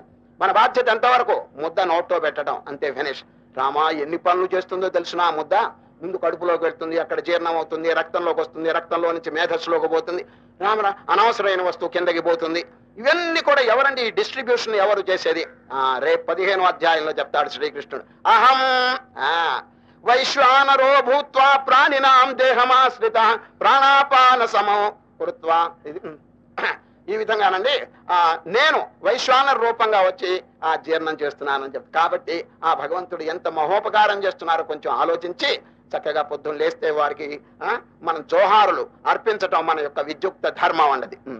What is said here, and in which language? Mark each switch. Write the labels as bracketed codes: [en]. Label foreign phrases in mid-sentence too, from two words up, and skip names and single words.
[te] మన బాధ్యత ఎంతవరకు? ముద్ద నోట్లో పెట్టడం, అంతే, ఫినిష్. రామా ఎన్ని పనులు చేస్తుందో తెలుసునా? ముద్ద ముందు కడుపులోకి వెళ్తుంది, అక్కడ జీర్ణం అవుతుంది, రక్తంలోకి వస్తుంది, రక్తంలో నుంచి మేధస్సులోకి పోతుంది, రామరా అనవసరమైన వస్తువు కిందకి పోతుంది. ఇవన్నీ కూడా ఎవరండి ఈ డిస్ట్రిబ్యూషన్ ఎవరు చేసేది? రేపు 15వ అధ్యాయంలో చెప్తాడు శ్రీకృష్ణుడు. [sa] అహం వైశ్వానరో భూత్వా ప్రాణినాం దేహమాశ్రిత ప్రాణాపాన సమో కృత్వా. [te] ఈ విధంగానండి నేను వైశ్వానర రూపంగా వచ్చి జీర్ణం చేస్తున్నానని చెప్తా. కాబట్టి ఆ భగవంతుడు ఎంత మహోపకారం చేస్తున్నారో కొంచెం ఆలోచించి చక్కగా పొద్దున్న లేస్తే వారికి మనం జోహారులు అర్పించటం మన యొక్క విద్యుక్త ధర్మం అన్నది.